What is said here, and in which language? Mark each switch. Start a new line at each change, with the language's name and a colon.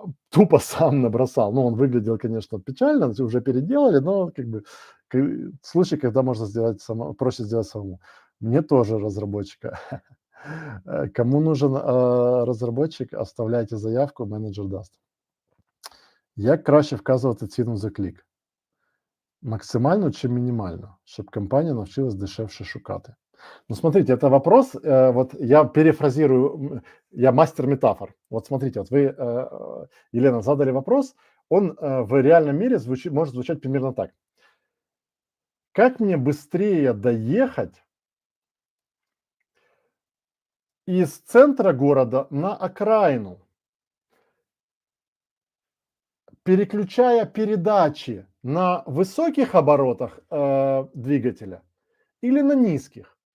Russian: Тупо сам набросал. Он выглядел, конечно, печально, уже переделали, но как бы случай, когда можно сделать проще сделать самому. Мне тоже разработчика. Кому нужен разработчик, оставляйте заявку, менеджер даст.
Ukrainian: Як краще вказувати ціну за клік? Максимальну чи мінімальну, щоб компанія навчилась дешевше шукати?
Russian: Смотрите, это вопрос, вот я перефразирую, я мастер метафор. Вот смотрите, вот вы, Елена, задали вопрос, он в реальном мире может звучать примерно так. Как мне быстрее доехать из центра города на окраину, переключая передачи на высоких оборотах двигателя или на низких?